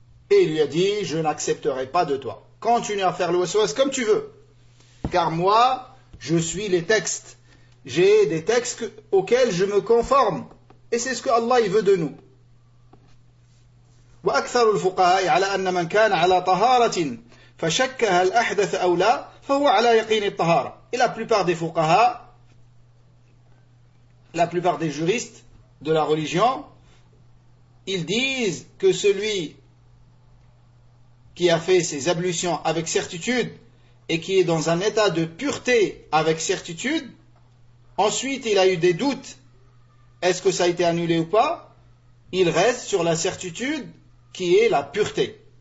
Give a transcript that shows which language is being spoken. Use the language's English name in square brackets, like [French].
[French] Et il lui a dit, je n'accepterai pas de toi. Continue à faire le SOS comme tu veux. Car moi, je suis les textes. J'ai des textes auxquels je me conforme. Et c'est ce que Allah il veut de nous. [Arabic] وأكثر الفقهاء على أن من كان على طهارة فشك هل أحدث أو لا فهو على يقين الطهارة. [French] Et la plupart des فقهاء, la plupart des juristes de la religion, ils disent que celui qui a fait ses ablutions avec certitude et qui est dans un état de pureté avec certitude, ensuite il a eu des doutes, est-ce que ça a été annulé ou pas, il reste sur la certitude qui est la pureté.